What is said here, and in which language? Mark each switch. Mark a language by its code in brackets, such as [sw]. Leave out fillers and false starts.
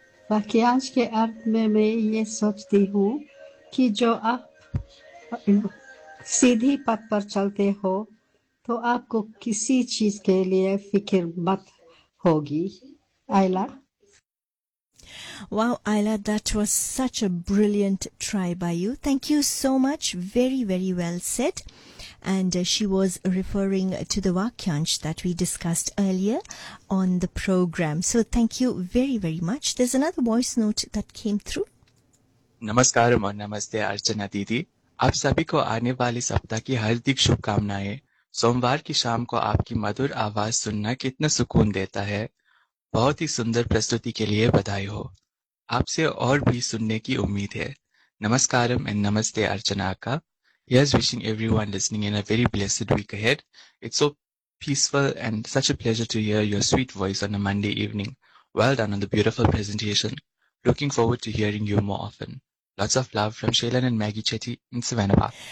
[hi] वाक्यांश के अर्थ में मैं ये सोचती हूँ कि जो आप सीधी पथ पर चलते हो तो आपको किसी चीज के लिए फिक्र मत होगी। आयला, [en] Wow, Ayla, that was such a brilliant try by you. Thank you so much. Very, very well said. And she was referring to the Vakyansh that we discussed earlier on the program. So thank you very, very much. There's another voice note that came through. [hi] Namaskar aur namaste Archana Didi. Aap sabhi ko aane wale saptah ki hardik shubhkamnaye. Somvar ki sham ko aapki madhur aawaz sunna kitna sukoon deta hai. बहुत ही सुंदर प्रस्तुति के लिए बधाई हो। आपसे और भी सुनने की उम्मीद है। नमस्कारम एंड नमस्ते अर्चना का। [en] Yes, wishing everyone listening in a very blessed week ahead. It's so peaceful and such a pleasure to hear your sweet voice on a Monday evening. Well done on the beautiful presentation. Looking forward to hearing you more often. Lots of love from Shailen and Maggie Chetty in Savannah Park.